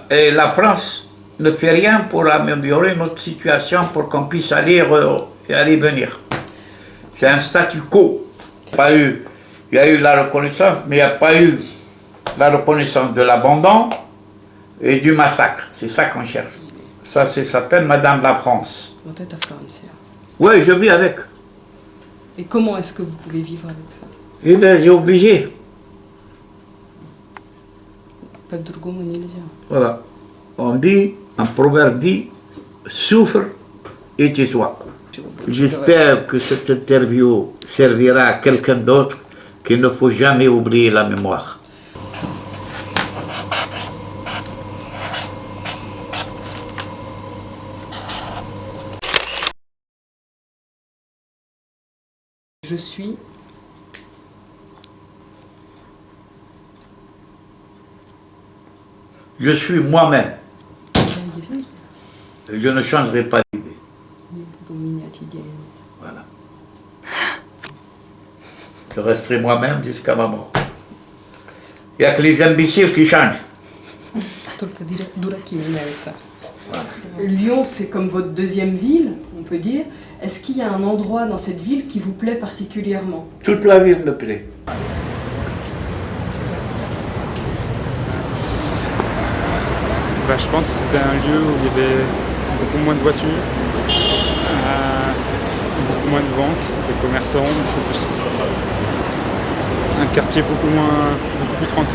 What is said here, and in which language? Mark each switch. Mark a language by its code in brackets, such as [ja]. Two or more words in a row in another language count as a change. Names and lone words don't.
[fr] Et la France ne fait rien pour améliorer notre situation pour qu'on puisse aller et aller venir. C'est un statu quo. Il y a eu la reconnaissance, mais il n'y a pas eu la reconnaissance de l'abandon et du massacre. C'est ça qu'on cherche. Ça, c'est s'appelle Madame la France. [ru] Вот это Франция. [fr] Oui, je vis avec. Et comment est-ce que vous pouvez vivre avec ça? Eh bien, j'ai obligé. [ru] По-другому нельзя. [fr] Voilà. On dit, un proverbe dit, souffre et tais-toi. J'espère que cette interview servira à quelqu'un d'autre qu'il ne faut jamais oublier la mémoire. Je suis moi-même. [ru] я есть. [fr] Je ne changerai pas d'idée. [ru] Не буду менять идеи. [fr] Voilà. Je resterai moi-même jusqu'à ma mort. Il n'y a que les imbéciles qui changent. [ru] Только дураки меняются. [fr] Lyon, c'est comme votre deuxième ville, on peut dire. Est-ce qu'il y a un endroit dans cette ville qui vous plaît particulièrement? Toute la ville me plaît. Bah, je pense que c'était un lieu où il y avait beaucoup moins de voitures, beaucoup moins de banques, de commerçants, un quartier beaucoup plus tranquille.